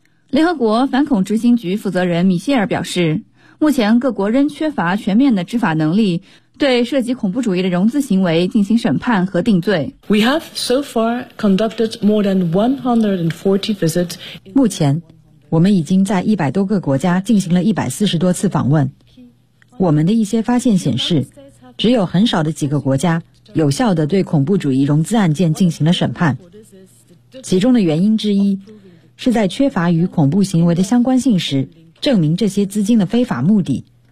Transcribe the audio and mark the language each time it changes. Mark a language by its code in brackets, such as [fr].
[zh] 联合国反恐执行局负责人米歇尔表示，目前各国仍缺乏全面的执法能力，对涉及恐怖主义的融资行为进行审判和定罪。 [en] We have so far conducted more than 140 visits. [zh] 目前，我们已经在100多个国家进行了140多次访问。我们的一些发现显示，只有很少的几个国家有效地对恐怖主义融资案件进行了审判。其中的原因之一，是在缺乏与恐怖行为的相关性时，证明这些资金的非法目的。